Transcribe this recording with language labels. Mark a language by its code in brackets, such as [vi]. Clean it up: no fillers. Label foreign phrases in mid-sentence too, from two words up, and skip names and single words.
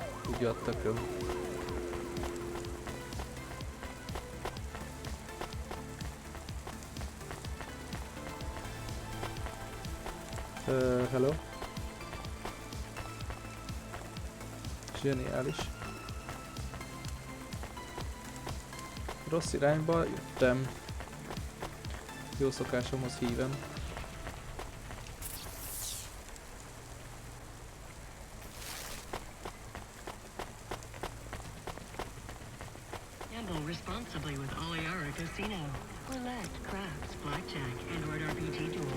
[hu] Ugye a tököm. Hello. Zseniális. Rossz irányba jöttem. Jó szokásomhoz hívem. [en] Gamble responsibly with Oliara Casino. Roulette, craps, blackjack, Android RPG duel.